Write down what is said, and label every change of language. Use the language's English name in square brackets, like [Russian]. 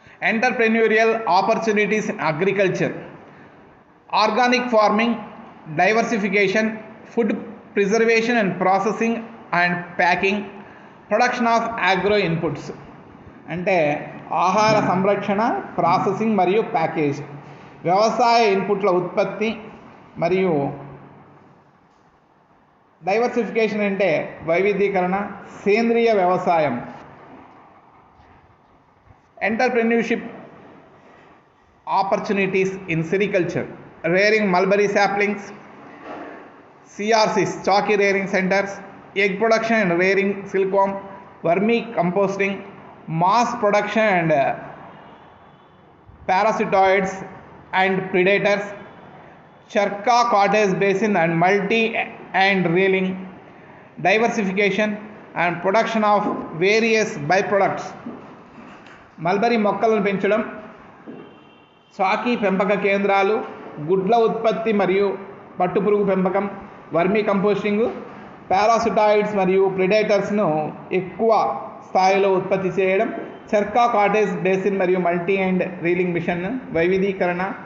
[English] Entrepreneurial opportunities in agriculture, organic farming, diversification, food preservation and processing and packing, production of agro inputs. [Telugu] అంటే ఆహార సంరక్షణ, processing మరియు package, వ్యవసాయ ఇన్పుట్ల ఉత్పత్తి మరియు డైవర్సిఫికేషన్ అంటే వైవిధ్యీకరణ, సేంద్రియ వ్యవసాయం. [English] Entrepreneurship opportunities in sericulture, rearing mulberry saplings, CRCs chalky rearing centers, egg production and rearing silkworm, vermi composting, mass production and parasitoids and predators, Charka cottage basin and multi and reeling, diversification and production of various byproducts. [Telugu] Mulberry మొక్కలను పెంచడం, చాకీ పెంపక కేంద్రాలు, గుడ్ల ఉత్పత్తి మరియు పట్టుపురుగు పెంపకం, vermi composting, పారాసిటాయిడ్స్ మరియు ప్రిడేటర్స్ను ఎక్కువ స్థాయిలో ఉత్పత్తి చేయడం, చర్కా కాటేజ్ బేసిన్ మరియు మల్టీ అండ్ రీలింగ్ మిషన్, వైవిధ్యీకరణ,